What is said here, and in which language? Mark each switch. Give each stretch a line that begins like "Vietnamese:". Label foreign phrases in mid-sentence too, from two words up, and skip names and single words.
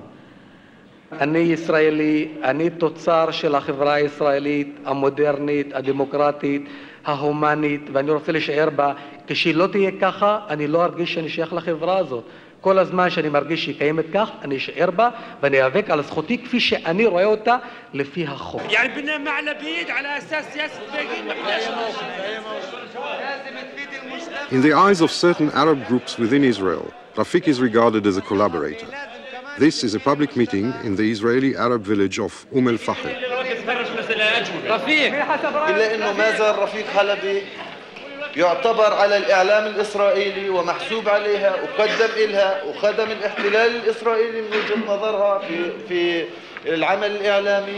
Hebrew: אני ישראלי, אני תוצר של החברה הישראלית, המודרנית, הדמוקרטית, ההומנית, ואני רוצה להישאר בה. כשהיא לא תהיה ככה, אני לא ארגיש שאני שייך לחברה הזאת. כל הזמן שאני מרגיש שהיא קיימת כך, אני אשאר בה, ואני אאבק על זכותי כפי שאני רואה אותה לפי החוק.
Arabic: يعني بدنا معنا بيد على أساس سياسة بيجين.
English: In the eyes of certain Arab groups within Israel, Rafik is regarded as a collaborator. This is a public meeting in the Israeli Arab village of al-Fahl.
Arabic: إلا أنه ما زال رفيق حلبي يعتبر على الإعلام الإسرائيلي ومحسوب عليها وقدم إلها وخدم الاحتلال الإسرائيلي من وجهة نظرها في العمل الإعلامي.